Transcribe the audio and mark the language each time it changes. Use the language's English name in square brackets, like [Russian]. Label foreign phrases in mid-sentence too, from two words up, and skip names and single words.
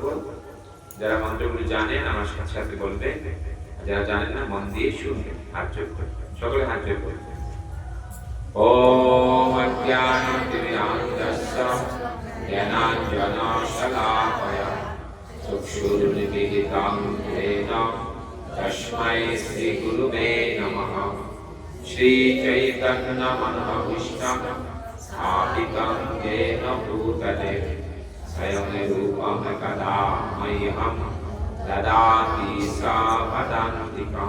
[Bangla] যারা মন্ত্রগুলো জানেন আমার সাথে সাথে বলবে, যারা জানেন না মন দিয়ে শুনবে। হাত জোড় করে সকলে হাত জোড় করবে। [Sanskrit] ওম অজ্ঞানতিমিরান্ধস্য জ্ঞানাঞ্জনশলাকয়া চক্ষুর্নিমীলিतं येन तस्मै श्री गुरुवे नमः। श्री चैतन्य मनोभीष्टं स्थापितं येन भूतले स्वयं रूपं कदा मह्यं ददाति सावधान्तिकं।